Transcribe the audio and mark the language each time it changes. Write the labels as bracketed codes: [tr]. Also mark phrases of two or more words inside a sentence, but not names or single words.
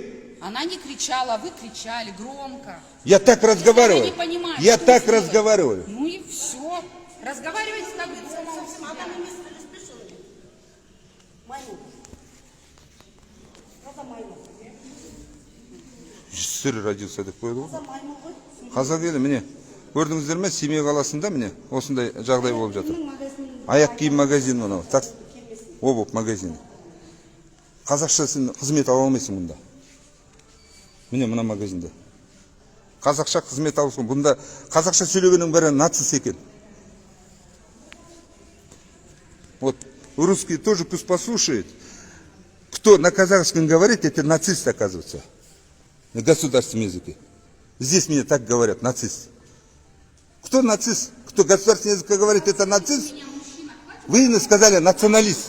[ru] Она не кричала, а вы кричали громко. Я так разговариваю. не понимаете, Я что так вы сделали. разговариваю. Ну и все. Разговаривайте, как говорится, самому себе. Сыр родился [kk] деп қойды ғой. Қазақ елі міне. Көрдіңіздер ме? Семей қаласында міне осындай жағдай болып жатыр. Аяқ киім магазин мынау. [ru] Так, обувь магазин. [kk] Қазақша сен қызмет ала алмайсың мұнда. Міне мына магазинде. Қазақша қызмет аласың. Бұнда қазақша сөйлегеннің бәрі нацист екен. [ru] Вот русские тоже пусть послушают. Кто на казахском говорит, это нацист, оказывается. На государственном языке. Здесь мне так говорят, нацист. Кто нацист? Кто государственный язык говорит, это нацист? Вы мне сказали националист.